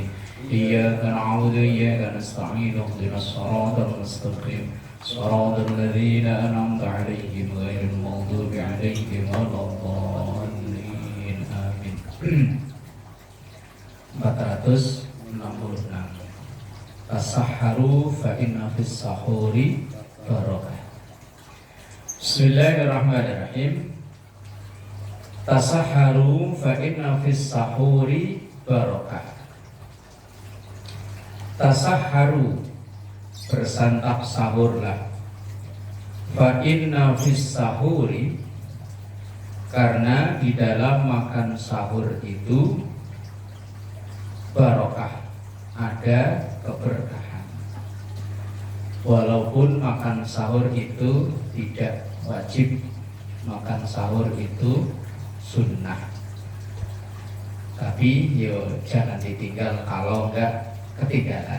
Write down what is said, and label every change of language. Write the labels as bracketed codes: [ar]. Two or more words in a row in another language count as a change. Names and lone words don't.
[ar] إياك نعبد وإياك نستعين اهدنا الصراط المستقيم صراط الذين أنعمت عليهم غير المغضوب عليهم ولا الضالين. آمين. 466. تسحروا فإن في السحور بركة. بسم الله الرحمن الرحيم تسحروا فإن في السحور بركة. [id] Tasahharu, bersantap sahurlah. [ar] فإن في السحور, [id] karena di dalam makan sahur itu barokah, ada keberkahan. Walaupun makan sahur itu tidak wajib, makan sahur itu sunnah, tapi yo jangan ditinggal kalau enggak ketinggalan.